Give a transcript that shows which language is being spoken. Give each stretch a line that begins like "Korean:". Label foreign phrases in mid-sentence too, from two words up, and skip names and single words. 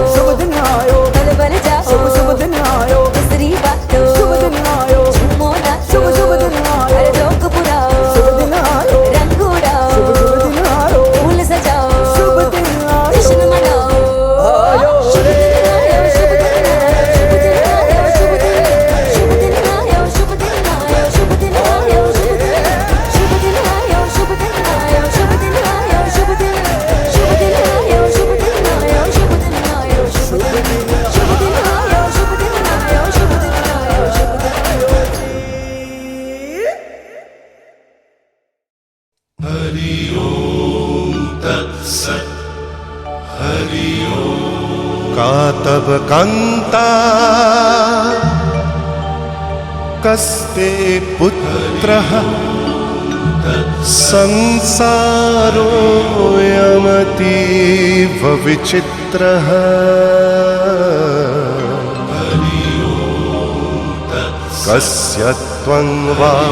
Hindi: शुभ दिन आयो बल बल जाओ शुभ दिन आयो दूसरी बातों शुभ दिन आयो झूमो नाचो शुभ दिन आयो हर जोक पुराओ शुभ दिन आयो रंग उड़ाओ शुभ दिन आयो फूल सजाओ शुभ दिन आयो जश्न मनाओ आयो शुभ रे दिन आयो शुभ दिन आयो शुभ दिन आयो शुभ दिन आयो शुभ दिन आयो शुभ दिन आयो शुभ दिन आयो शुभ दिन आयो शुभ दिन आयो शुभ दिन आयो शुभ दिन आयो शुभ दिन आयो शुभ दिन आयो शुभ दिन आयो शुभ दिन आयो शुभ दिन
Sanskrit: हरि ओम तत्सत् हरि ओम कातव कांता कस्ते पुत्रः संसारोऽयमतीव विचित्रः कस्य त्वं वा